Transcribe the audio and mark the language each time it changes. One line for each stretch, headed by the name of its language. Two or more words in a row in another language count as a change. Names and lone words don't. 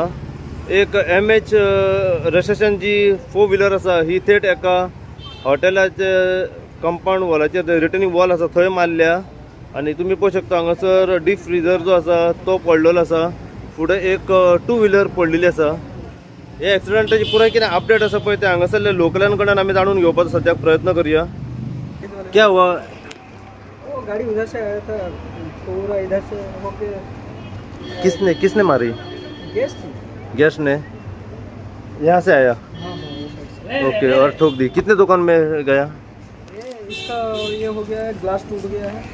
Konkani: एक MH रजिस्ट्रेशन जी 4 व्हीलर आसा ही थेट एका हॉटेलाचे कंपाऊंड वॉलाचेर
English: returning wall
Konkani: आसा थंय मारल्या आणि तुम्ही पळोवंक शकता हांगासर
English: deep freezer
Konkani: जो आसा तो पडलेलो आसा। फुडें एक 2 व्हीलर पडलेली आसा। हे एक्सिडेंटाची पुराय कितें अपडेट आसा पळय ते हांगासरल्या लोकलां कडल्यान आमी जाणून घेवपाचो सद्याक प्रयत्न करूया।
Hindi: क्या हुआ? वो गाड़ी उधर से आया था, पूरा इधर से होके किसने मारी? गैस थी। गैस ने यहाँ से आया? हाँ वो साइड से। ओके, और ठोक दी। कितने दुकान में गया? इसका ये हो गया है, ग्लास टूट गया है